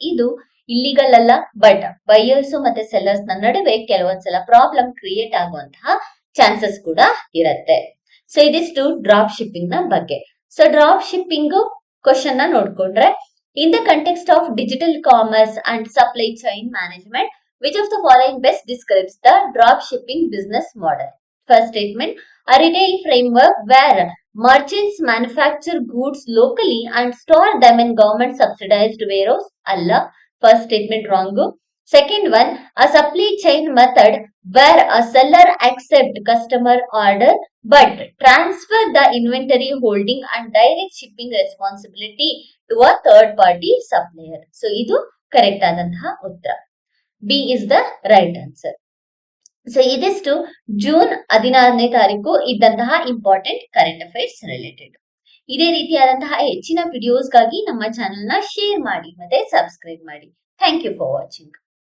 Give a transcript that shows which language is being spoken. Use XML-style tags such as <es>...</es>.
<kn>ಇದು ಇಲ್ಲಿಗಲ್ ಅಲ್ಲ, but buyers ಮತ್ತೆ ಸೆಲ್ಲರ್ಸ್ ನ ನಡುವೆ ಕೆಲವೊಂದ್ಸಲ ಪ್ರಾಬ್ಲಮ್ ಕ್ರಿಯೇಟ್ ಆಗುವಂತಹ ಚಾನ್ಸಸ್ ಕೂಡ ಇರುತ್ತೆ. ಸೊ ಇದಿಷ್ಟು ಡ್ರಾಪ್ ಶಿಪ್ಪಿಂಗ್ ನ ಬಗ್ಗೆ. ಸೊ ಡ್ರಾಪ್ ಶಿಪ್ಪಿಂಗ್ ಕ್ವಶನ್ ನ ನೋಡ್ಕೊಂಡ್ರೆ,</kn> <en>In the context of digital commerce and supply chain management, which of the following best describes the drop shipping business model? First statement, a retail framework where merchants manufacture goods locally and store them in government subsidized warehouse. Allah, first statement wrong. Second one, a supply chain method where a seller accepts customer order but transfer the inventory holding and direct shipping responsibility to a third party supplier.</en> <kn>So, idu correct ಆದಂತಹ ಉತ್ತರ.</kn> <en>B is the right answer.</en> <kn>So ಇದಿಷ್ಟು June 16ನೇ ತಾರೀಕು ಇದ್ದಂತಹ important current affairs related. ಇದೇ ರೀತಿಯಾದಂತಹ ಹೆಚ್ಚಿನ ವಿಡಿಯೋಸ್ಗಾಗಿ ನಮ್ಮ channel ನ ಶೇರ್ ಮಾಡಿ ಮತ್ತೆ ಸಬ್ಸ್ಕ್ರೈಬ್ ಮಾಡಿ.</kn> <en>Thank you for watching.</en>